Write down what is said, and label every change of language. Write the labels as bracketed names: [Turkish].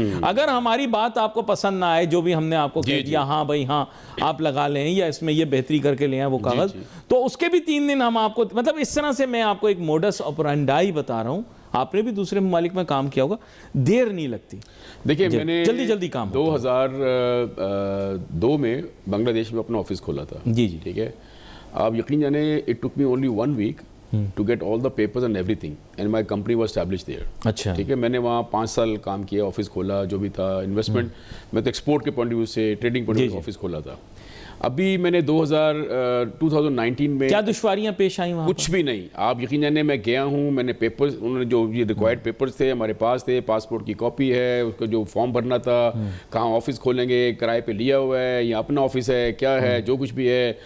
[Urdu] اگر ہماری بات آپ کو پسند نہ آئے, جو بھی ہم نے آپ کو کہہ دیا, ہاں بھائی ہاں آپ لگا لیں یا اس میں یہ بہتری کر کے لیں وہ کاغذ, تو اس کے بھی 3 دن ہم آپ کو, مطلب اس طرح سے میں آپ کو ایک موڈس آپرینڈائی بتا رہا ہوں. آپ نے بھی دوسرے ممالک میں کام کیا ہوگا, دیر نہیں لگتی. دیکھیں میں نے جلدی کام 2002 میں بنگلہ دیش میں اپنا آفس کھولا تھا. جی جی. ٹھیک ہے, آپ یقین جانے [English] It took me only 1 week to get all the papers and everything and my company was established there. [Urdu] اچھا. ٹھیک ہے, میں نے وہاں 5 سال کام کیا, آفس کھولا, جو بھی تھا انویسٹمنٹ, میں تو ایکسپورٹ کے پوائنٹ آف ویو سے, trading point of view office کھولا تھا. ابھی میں نے 2019 میں, کیا دشواریاں پیش آئیں وہاں؟ کچھ بھی نہیں. آپ یقین جانے میں گیا ہوں, میں نے پیپرز, انہوں نے جو یہ ریکوائرڈ پیپرز تھے ہمارے پاس تھے, پاسپورٹ کی کاپی ہے, اس کا جو فارم بھرنا تھا, کہاں آفس کھولیں گے, کرائے پہ لیا ہوا ہے یا اپنا آفس ہے, کیا ہے, جو کچھ بھی ہے,